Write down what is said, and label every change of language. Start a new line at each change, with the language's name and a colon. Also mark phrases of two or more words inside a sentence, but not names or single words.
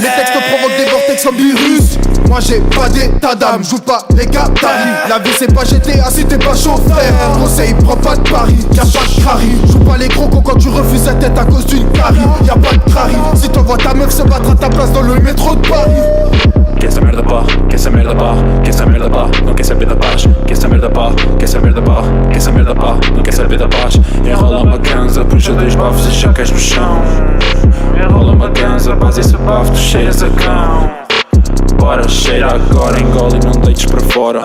French: Les textes provoquent des vortex comme virus. Moi j'ai pas d'état d'âme, joue pas les Qataris. La vie c'est pas GTA si t'es pas chaud frère. Conseil, prends pas de pari, y'a pas de crari. Joue pas les gros cons quand tu refuses la tête à cause d'une carie. Y'a pas de crari, si t'envoies ta meuf se battre à ta place dans le métro de Paris.
Portuguese: Que essa merda pá, que essa merda pá, que essa merda pá, não quer saber da paz. Que essa merda pá, que essa merda pá, que essa merda pá, não quer saber da paz. Enrola uma ganza, puxa dois bafos e chacas no chão. Enrola uma ganza, base esse bafo, tu cheiras a cão. Bora, cheira agora, engole e não deites para fora.